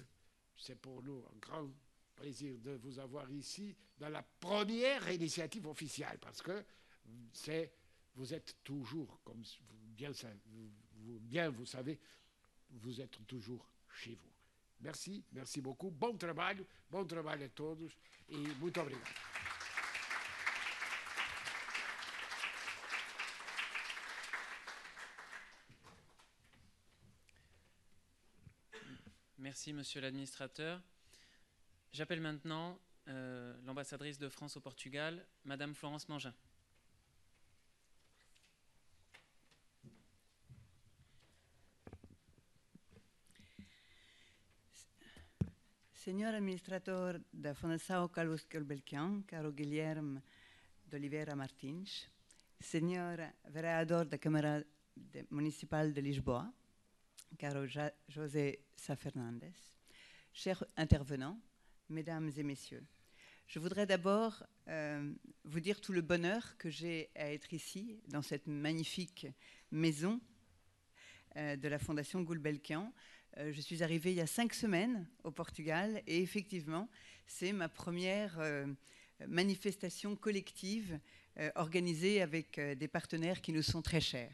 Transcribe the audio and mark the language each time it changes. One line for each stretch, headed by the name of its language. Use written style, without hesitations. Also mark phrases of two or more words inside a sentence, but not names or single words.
French: C'est pour nous un grand plaisir de vous avoir ici dans la première initiative officielle, parce que vous êtes toujours, comme bien vous savez, vous êtes toujours chez vous. Merci, merci beaucoup.
Portuguese: Bom trabalho a todos e muito obrigado.
French: Merci, Monsieur l'administrateur. J'appelle maintenant l'ambassadrice de France au Portugal, Madame Florence Mangin.
Portuguese: Senhor Administrador da Fundação Carlos Gulbenkian, caro Guilherme de Oliveira Martins, Senhor Vereador da Câmara Municipal de Lisboa, caro José Sá Fernandes,
French: chers intervenants, Mesdames et Messieurs, je voudrais d'abord vous dire tout le bonheur que j'ai à être ici, dans cette magnifique maison de la Fondation Gulbenkian. Je suis arrivée il y a 5 semaines au Portugal et effectivement, c'est ma première manifestation collective organisée avec des partenaires qui nous sont très chers.